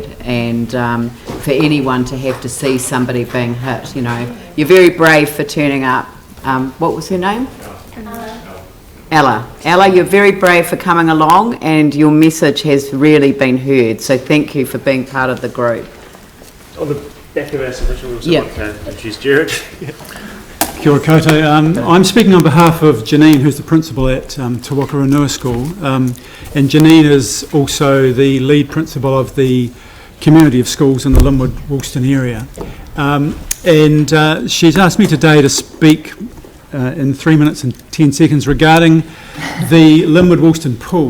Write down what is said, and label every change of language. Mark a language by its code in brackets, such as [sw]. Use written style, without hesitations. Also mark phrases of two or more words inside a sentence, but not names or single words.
[en] And for anyone to have to see somebody being hit, you know, you're very brave for turning up. What was her name? Ella. Ella, you're very brave for coming along, and your message has really been heard. So thank you for being part of the group. On the back of our submission, we also Yeah. want to introduce Jared. [mi] Kia ora koutou. [en] I'm speaking on behalf of Janine, who's the principal at Te Waka Unua School, and Janine is also the lead principal of the community of schools in the Linwood-Woolston area. And she's asked me today to speak in 3 minutes and 10 seconds regarding the Linwood-Woolston pool.